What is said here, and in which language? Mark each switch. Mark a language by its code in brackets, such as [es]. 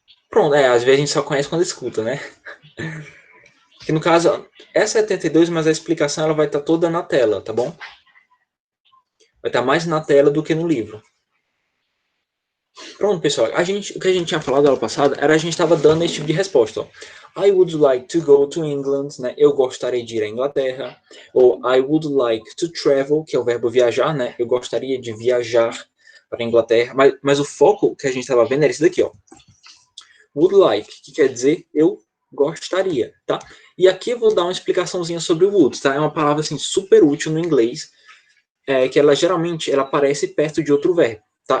[pt] Pronto, às vezes a gente só conhece quando escuta, né? Que no caso é 72, mas a explicação ela vai estar toda na tela, tá bom? Vai estar mais na tela do que no livro. Pronto, pessoal. O que a gente tinha falado na aula passada era a gente estava dando esse tipo de resposta. [en] Ó. I would like to go to England, né? [pt] Eu gostaria de ir à Inglaterra. Ou [en] I would like to travel, [pt] que é o verbo viajar, né? Eu gostaria de viajar para a Inglaterra. Mas o foco que a gente estava vendo era esse daqui, ó. Would like, que quer dizer eu gostaria, tá? E aqui eu vou dar uma explicaçãozinha sobre o would, tá? É uma palavra assim super útil no inglês, que ela geralmente ela aparece perto de outro verbo, tá?